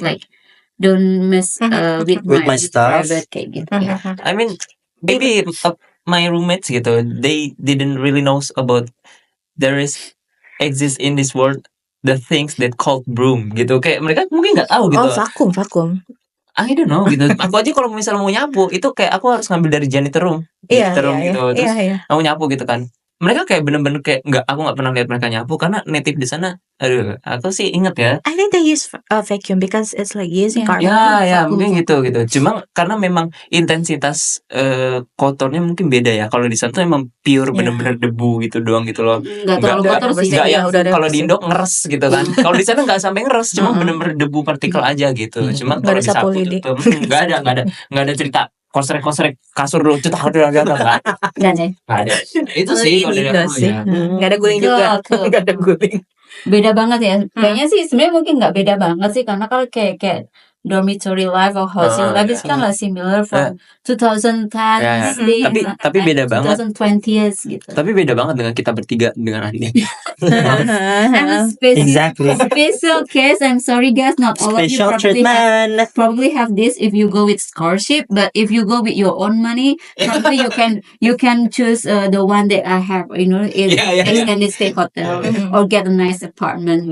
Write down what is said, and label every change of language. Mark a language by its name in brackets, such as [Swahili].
[English] Like don't mess with With my stuff. [Indonesian] private kayak gitu. Mhm. [English] Yeah. I mean, maybe my roommates gitu, they didn't really knows about there exist in this world the things that called broom gitu. [Indonesian] Kayak mereka mungkin nggak tahu gitu. Oh, vakum. [English] I don't know gitu. [Indonesian] Aku aja kalau misalnya mau nyapu itu kayak aku harus ngambil dari janitor room Iya, gitu. Terus iya. aku nyapu gitu kan. Mereka kayak bener-bener kayak aku nggak pernah lihat mereka nyapu karena native di sana. Aduh, aku sih inget ya. [English] I think they use vacuum because it's like using carbon. [Indonesian] Ya mungkin gitu. Cuma karena memang intensitas kotornya mungkin beda ya. Kalau di sana tuh emang pure bener-bener debu gitu doang gitu loh. Nggak terlalu kotor sih. Nggak yang udah ada kalau di bersih. Indo ngeres gitu kan. Kalau di sana nggak sampai ngeres, cuma bener-bener debu partikel aja gitu. Cuma Nggak kalau ada disapu sapu lidi. tuh nggak ada cerita kosrek kasur lu cetak nggak Nggak deh. ada. Itu sih kalau dari Indo aku sih. ya. Nggak ada guling juga. Betul. Nggak ada guling. Beda banget ya. Kayaknya sih sebenarnya mungkin nggak beda banget sih karena kalau kayak [English] dormitory life or housing life [Indonesian] itu kan lah [English] similar from 2010 [Indonesian] Ya. Tapi beda banget. 2020s gitu. Tapi beda banget dengan kita bertiga dengan Andi. [English] And a Exactly. special case. I'm sorry guys, not all of you Special probably treatment. have this if you go with scholarship, but if you go with your own money, probably you can choose the one that I have, in extended stay hotel or get a nice apartment.